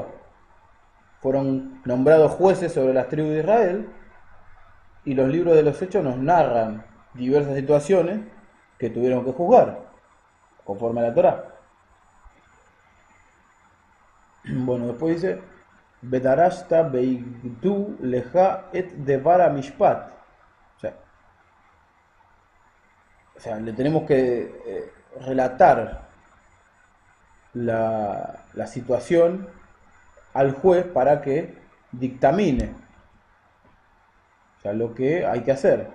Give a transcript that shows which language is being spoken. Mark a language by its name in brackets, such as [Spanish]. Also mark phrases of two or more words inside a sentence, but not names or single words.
[Spanish] Fueron nombrados jueces sobre las tribus de Israel, y los libros de los Hechos nos narran diversas situaciones que tuvieron que juzgar, conforme a la Torá. Bueno, después dice, [Hebrew] ודרשת והגידו לך את דבר משפט. [Spanish] O sea, le tenemos que relatar la situación al juez para que dictamine, o sea, lo que hay que hacer.